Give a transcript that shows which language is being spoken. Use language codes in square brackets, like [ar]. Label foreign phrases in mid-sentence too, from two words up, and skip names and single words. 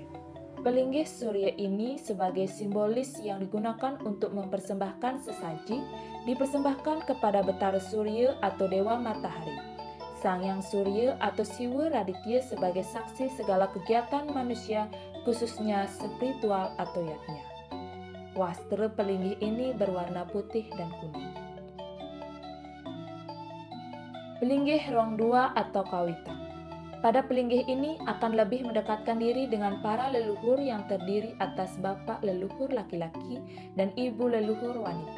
[id] Pelinggih Surya ini sebagai simbolis yang digunakan untuk mempersembahkan sesaji, dipersembahkan kepada Betara Surya atau Dewa Matahari. Sang Yang Surya atau Siwa Raditya sebagai saksi segala kegiatan manusia, khususnya spiritual atau yatnya. Wastra pelinggih ini berwarna putih dan kuning. Pelinggih Rong Dua atau Kawitan. Pada pelinggih ini akan lebih mendekatkan diri dengan para leluhur yang terdiri atas bapak leluhur laki-laki dan ibu leluhur wanita.